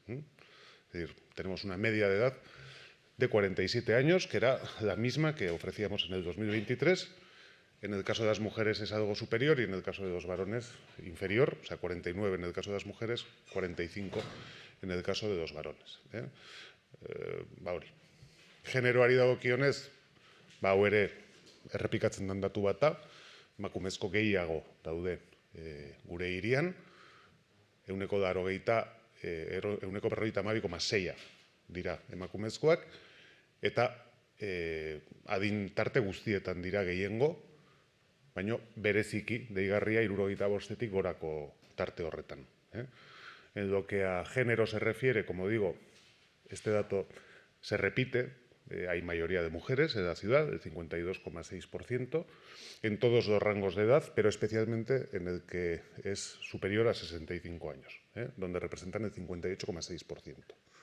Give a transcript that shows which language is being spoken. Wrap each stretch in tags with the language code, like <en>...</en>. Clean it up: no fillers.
<es>Es decir, tenemos una media de edad de 47 años, que era la misma que ofrecíamos en el 2023. En el caso de las mujeres es algo superior y en el caso de los varones inferior, o sea, 49 en el caso de las mujeres, 45 en el caso de los varones.</es> <eu>Hori. Generoari dagokionez, hau ere errepikatzen den datu bat da, emakumezko gehiago daude gure hirian, 42,6 dira emakumezkoak, eta adin tarte guztietan dira gehiengo, baina bereziki deigarria 75 gorako tarte horretan.</eu> <es>En lo que a género se refiere, como digo, este dato se repite. Hay mayoría de mujeres en la ciudad, el 52,6%, en todos los rangos de edad, pero especialmente en el que es superior a 65 años, donde representan el 58,6%.</es>